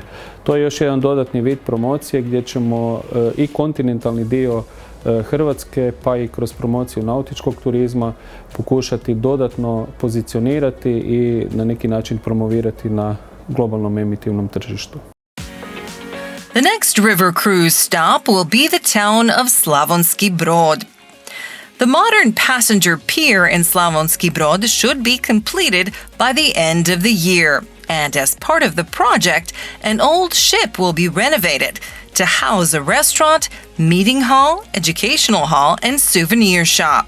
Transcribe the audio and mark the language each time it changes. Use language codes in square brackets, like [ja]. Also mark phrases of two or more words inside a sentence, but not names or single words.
[hr] To je još jedan dodatni vid promocije gdje ćemo i kontinentalni dio Hrvatske pa i kroz promociju nautičkog turizma pokušati dodatno pozicionirati i na neki način promovirati na globalnom emitivnom tržištu. [en] The next river cruise stop will be the town of Slavonski Brod. The modern passenger pier in Slavonski Brod should be completed by the end of the year, and as part of the project, an old ship will be renovated to house a restaurant, meeting hall, educational hall, and souvenir shop.